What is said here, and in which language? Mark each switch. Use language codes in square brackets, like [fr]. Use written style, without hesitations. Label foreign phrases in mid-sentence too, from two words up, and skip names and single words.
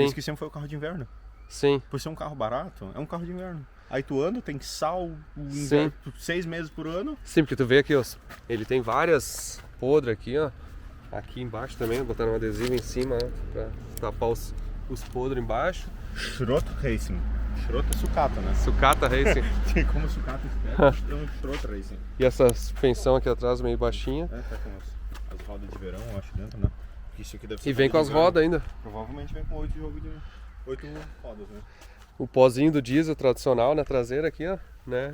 [pt] Isso que sempre foi o carro de inverno. Sim. Por ser um carro barato, é um carro de inverno. Aí tu anda, tem sal, 6 meses por ano. Sim, porque tu vê aqui, ó, ele tem várias podres aqui, ó. Aqui embaixo também, botaram um adesivo em cima, ó, pra tapar os podres embaixo. Schrott Racing. Schrott é sucata, né? Sucata Racing. Tem como sucata espera, é um Schrott Racing. E essa suspensão aqui atrás meio baixinha. Tá com as rodas de verão, eu acho, dentro, né? Isso aqui deve ser E vem com as rodas ainda. Provavelmente vem com 8 rodas, né? o pozinho do diesel tradicional na traseira aqui, ó, né?